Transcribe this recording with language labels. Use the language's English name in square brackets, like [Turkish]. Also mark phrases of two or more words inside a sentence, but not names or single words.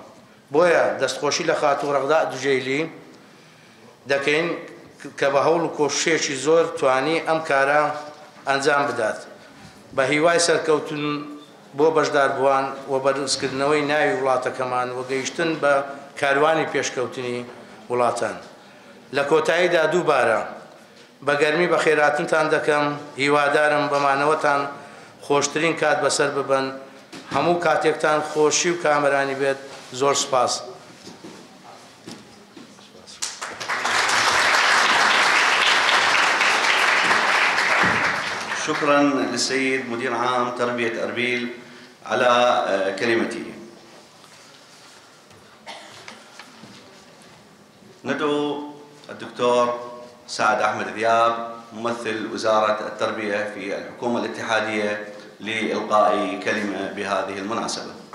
[Central Kurdish] بۆیە دەستخۆشی لە خاتوو ڕەغدا دوجێیلی دەکەین کە بە هەوڵ و کۆششێکی زۆر توانی ئەم کارە ئەنجام بدات بە هیوای سەرکەوتن بۆ بەشداربووان و بەدروستکردنەوەی ناوی وڵاتەکەمان و گەیشتن بە کاروانی پێشکەوتنی وڵاتان. لە کۆتاییدا دووبارە بە گەرمی بە خێراتنتان دەکەم، هیوادارم بەمانەوەتان خۆشترین کات بەسەر ببن. هەموو کاتێکتان خۆشی و کامەرانی بێت. زۆر سپاس. [Arabic] شكرا للسيد مدير عام تربية أربيل على كلمته. ندعو الدكتور سعد أحمد ذياب ممثل وزارة التربية في الحكومة الاتحادية لإلقاء كلمة بهذه المناسبة.